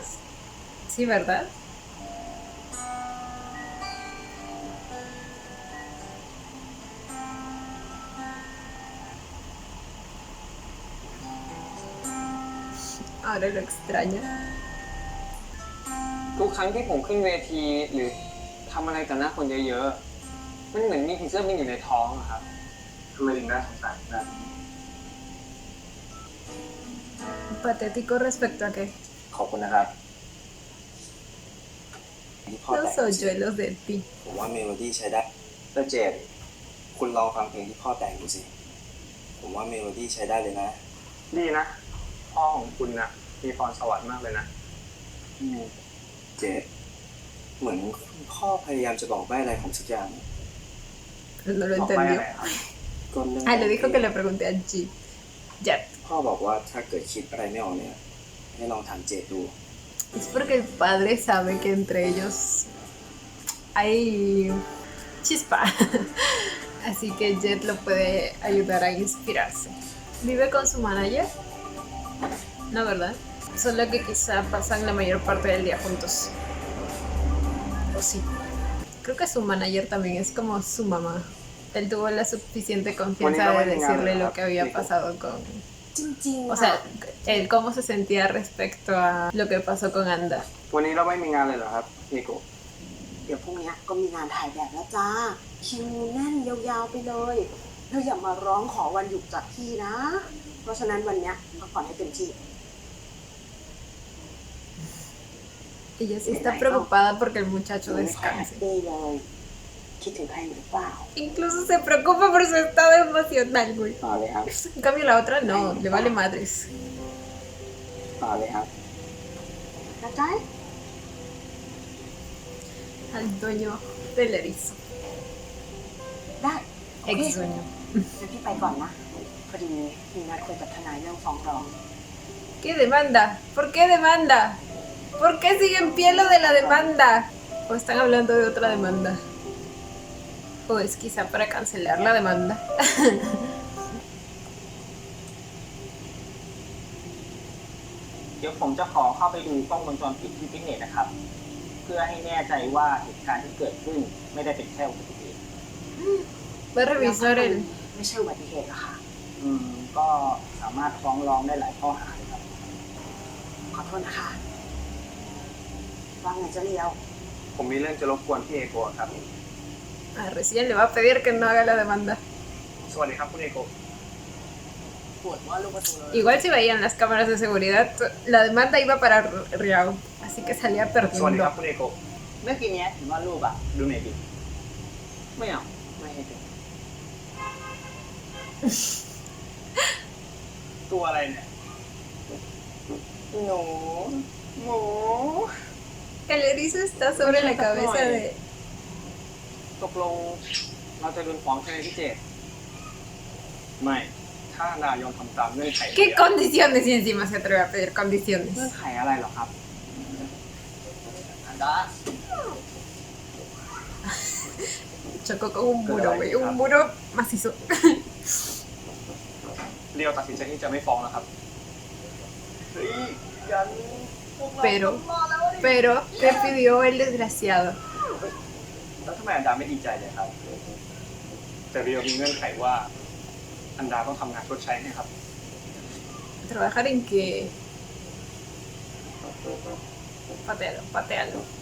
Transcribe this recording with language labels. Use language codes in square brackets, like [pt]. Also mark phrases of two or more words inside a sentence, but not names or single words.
[es] Sí, ¿verdad? Ahora lo extraña. [th] ทุกครั้งที่ผมขึ้นเวทีหรือทำอะไรต่อหน้าคนเยอะๆ มันเหมือนมีผีเสื้อบินอยู่ในท้องอะครับ ทำไมถึงน่าสงสารนะ [es] Patético respecto a qué. [th] ขอบคุณนะครับที่พ่อแต่ [es] Los [th] ง [es] hoyuelos de ti. [th] ผมว่าเมโลดี้ใช้ได้แล้วเจดคุณลองฟังเพลงที่พ่อแต่งดูสิ ผมว่าเมโลดี้ใช้ได้เลยนะ ดีนะ พ่อของคุณนะมีพรสวรรค์มากเลยนะ เจดเหมือนคุณพ่อพยายามจะบอกใบ้อะไรผมสักอย่าง [es] Pero no lo [th] บอกไป [es] entendió. [th] อะไรครับ ก็เรื่อง [es] Ah, le dijo que le pregunté a Jeep. Jet. พ่อบอกว่าถ้าเกิดคิดอะไรไม่ออกเนี่ย ให้ลองถามเจดดู Es porque el padre sabe que entre ellos hay chispa. Así que Jet lo puede ayudar a inspirarse. ¿Vive con su manager? No, ¿verdad? Solo que quizá pasan la mayor parte del día juntos. O sí. Creo que su manager también es como su mamá. Él tuvo la suficiente confianza de decirle lo que había pasado con... [th] จริงๆ [es] O sea, él cómo se sentía respecto a lo que pasó con Anda. [th] วันนี้เราไม่มีงานเลยเหรอครับนิโกะ เดี๋ยวพรุ่งนี้ก็มีงานถ่ายแบบแล้วจ้าคิวแน่นยาวๆไปเลยเธออย่ามาร้องขอวันหยุดจากพี่นะ เพราะฉะนั้นวันเนี้ยพักผ่อนให้เต็มที่ [es] Ella sí está preocupada porque el muchacho [th] แฮป [es] descanse. [th] ปี้เลยคิดถึงใครหรือเปล่า [es] Incluso se preocupa por su estado emocional, güey. [th] ต่อเลยครับ [es] En cambio la otra no, le vale madres. [th] ต่อเลยครับ นะจ๊ะ [es] Al dueño del erizo. [th] ได้โอเค [es] Ex dueño. [th] งั้นพี่ไปก่อนนะพอดีมีนัดคุยกับทนายเรื่องฟ้องร้อง [es] ¿Qué demanda? ¿Por qué demanda? ¿Por qué sigue en pie lo de la demanda? ¿O están hablando de otra demanda? ¿O es quizá para cancelar la demanda? [th] เดี๋ยวผมจะขอเข้าไปดูกล้องวงจรปิดที่ฟิตเนสนะครับ เพื่อให้แน่ใจว่าเหตุการณ์ที่เกิดขึ้นไม่ได้เป็นแค่อุบัติเหตุ [es] Voy a revisar el... [th] ไม่ใช่อุบัติเหตุหรอกค่ะ ก็สามารถฟ้องร้องได้หลายข้อหาเลยครับ ขอโทษนะคะว่าไงจะเลียว ผมมีเรื่องจะรบกวนพี่เอโกะครับ [es] Ah, recién le va a pedir que no haga la demanda. [th] สวัสดีครับคุณเอโกะ ปวดว่าลูกประตูเลย [es] Igual si veían las cámaras de seguridad, la demanda iba para Riao. Así que salía [th] สวัสดีครับ [es] perdiendo. [th] คุณเอโกะ เมื่อกี้เนี้ยเห็นว่ารูปอะดูหน่อยดิไม่เอาไม่ให้ดู ตัวอะไรเนี่ย หนูหมู [es] El erizo está sobre la cabeza de... [th] ตกลงเราจะโดนฟ้องใช่ไหมพี่เจ ไม่ ถ้านายอมทำตามเงื่อนไข [es] ¿Qué condiciones? Y encima se atreve a pedir [th] เงื่อน [es] condiciones. [th] ไขอะไรเหรอครับอันดา [es] Chocó con un muro, güey. Un muro macizo. [th] เรียวตัดสินใจที่จะไม่ฟ้องแล้วครับ เฮ้ยยันพวกเรา [es] Pero... Pero... ¿Qué pidió el desgraciado? [th] แล้วทำไมอันดาไม่ดีใจเลยครับ แต่เรียวมีเงื่อนไขว่า อันดาต้องทำงานชดใช้ให้ครับ [es] ¿Trabajar en qué? Patealo, patealo.